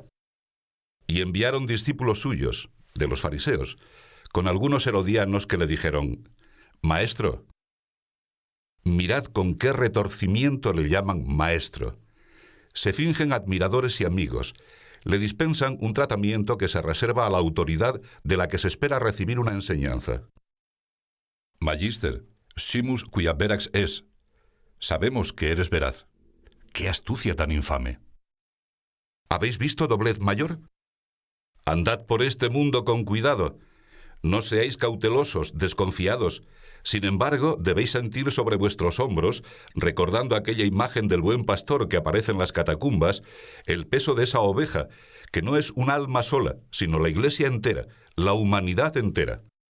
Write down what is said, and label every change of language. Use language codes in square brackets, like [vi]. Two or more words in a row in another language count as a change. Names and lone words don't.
[es] Y enviaron discípulos suyos, de los fariseos, con algunos herodianos que le dijeron: «Maestro». Mirad con qué retorcimiento le llaman maestro. Se fingen admiradores y amigos, le dispensan un tratamiento que se reserva a la autoridad de la que se espera recibir una enseñanza. [la] «Magister, simus quia verax es». [es] Sabemos que eres veraz. ¡Qué astucia tan infame! ¿Habéis visto doblez mayor? Andad por este mundo con cuidado. No seáis cautelosos, desconfiados. Sin embargo, debéis sentir sobre vuestros hombros, recordando aquella imagen del buen pastor que aparece en las catacumbas, el peso de esa oveja, que no es un alma sola, sino la Iglesia entera, la humanidad entera.